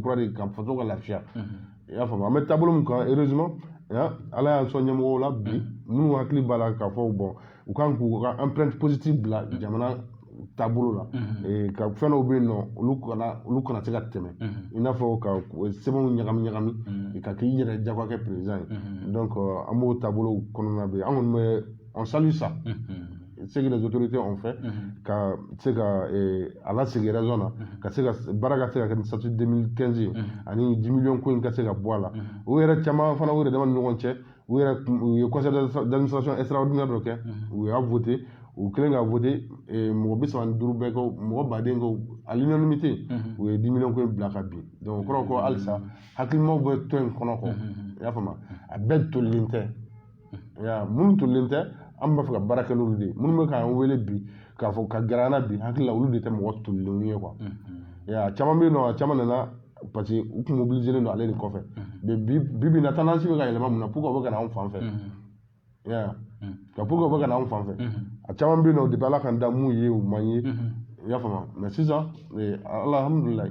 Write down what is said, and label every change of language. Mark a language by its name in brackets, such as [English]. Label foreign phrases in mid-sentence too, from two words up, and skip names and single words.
[Bambara] kura de kan faso ka lafiya i y'a faamu an bɛ taabolo min kan heureusement ala y'an sɔn ɲɛmɔgɔw la bi minnu hakili b'a la k'a fɔ bon u kan k'u ka [French] empreinte positive [Bambara] bila jamana taabolo la ka fɛn dɔw bɛ yen nɔ olu kana se ka tɛmɛ i n'a fɔ ka sɛbɛnw ɲagami ka k'i yɛrɛ jagoya kɛ président ye donc an b'o taabolo kɔnɔna bɛ an kɔni bɛ [French] on salue ça ce que les autorités ont fait [Bambara] ka se ka a lasegin raison na ka se ka baara ka se ka kɛ ni statut 2015 ye ani 10 millions ko in ka se ka bɔ a la o yɛrɛ caman fana u yɛrɛ dama ni ɲɔgɔn cɛ u ye [French] conseil d'administration extraordinaire [Bambara] dɔ kɛ u y'a voté u kɛlen ka voté mɔgɔ 35 bɛɛ ko mɔgɔ baden ko [French] à l'unanimité [Bambara] u ye 10 millions ko in bila ka bin donc o kɔrɔ ko halisa hakilimaw bɛ tɔn in kɔnɔ kɔ i y'a faamu a bɛɛ tolilen tɛ minnu tolilen tɛ an b'a fɛ ka baara kɛ n'olu de ye minnu bɛ k'an wele bi k'a fɔ ka gɛrɛ an na bi hakili la olu de tɛ mɔgɔ tolilenw ye quoi a caman bɛ yen nɔ a caman nana parce que u tun mobiliselen don ale de kɔfɛ bi bi na tendance bɛ ka yɛlɛma mun na pourquoi u bɛ ka na anw fan fɛ pourquoi u bɛ ka na anw fan fɛ a caman bɛ yen nɔ depuis ala k'an da mun ye u man ye i y'a faamu mais sisan alhamdulilayi